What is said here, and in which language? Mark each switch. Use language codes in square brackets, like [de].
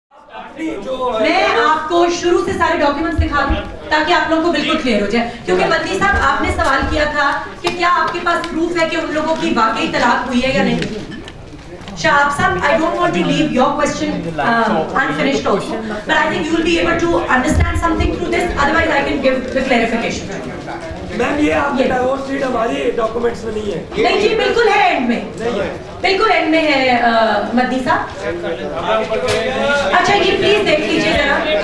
[hi] मैं आपको शुरू से सारे डॉक्यूमेंट्स दिखा दूं ताकि आप लोगों को बिल्कुल क्लियर हो जाए, क्योंकि मदनी साहब आपने सवाल किया था कि क्या आपके पास प्रूफ है कि उन लोगों की वाकई तलाक हुई है या नहीं। [en] Shahab sahab, I don't want to leave your question unfinished also, but I think you will be able to understand something through this. Otherwise, I can give the clarification. [hi] Ma'am ये आपके डाइवोर्स डीड हमारी documents में नहीं है। नहीं जी, बिल्कुल है and में, बिल्कुल एंड में है मदनी साहब। अच्छा ये प्लीज देख लीजिए जरा।